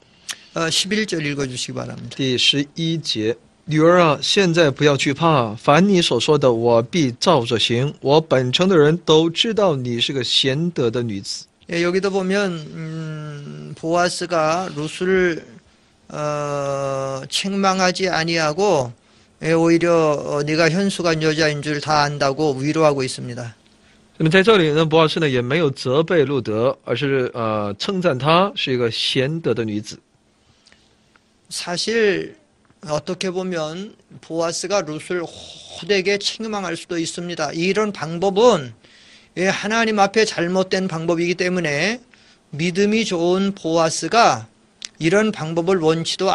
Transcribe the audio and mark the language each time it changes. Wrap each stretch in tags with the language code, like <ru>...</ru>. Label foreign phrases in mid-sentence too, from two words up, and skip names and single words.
<ko>11절 읽어주시기 바랍니다.</ko> <zh>第11节，女儿啊，现在不要惧怕，凡你所说的，我必照着行。我本城的人都知道你是个贤德的女子。</zh> <ko>여기도 보면 보아스가 룻을 책망하지 아니하고 오히려 네가 현수간 여자인 줄 다 안다고 위로하고 있습니다.</ko> <zh>那么在这里呢，博尔斯呢也没有责备路德，而是称赞她是一个贤德的女子。</zh> <ko>사실 어떻게 보면 보아스가 룻을 호되게 책망할 수도 있습니다. 이런 방법은 하나님 앞에 잘못된 방법이기 때문에 믿음이 좋은 보아스가 이런 방법을 원치도</ko>